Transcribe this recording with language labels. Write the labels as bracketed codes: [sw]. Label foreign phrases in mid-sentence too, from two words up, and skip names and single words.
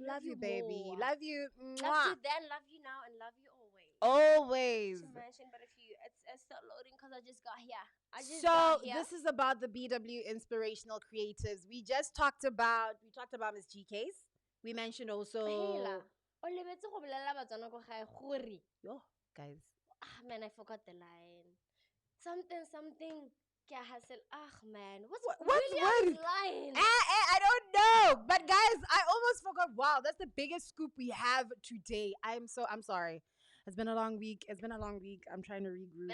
[en] love you, baby. More. Love you. Love you then, love you now, and love you always. Always. To mention, but if you, it's still loading because I just got here. This is about the BW Inspirational Creatives. We talked about Miss GK's We mentioned also. [tn] Hela. O lebetse go bolela Batswana go gae gore. [en] Yo, guys. Man, I forgot the line. Something. Man. What's William's line? I don't know. But guys, I almost forgot. Wow, that's the biggest scoop we have today. I'm sorry. It's been a long week. I'm trying to regroup.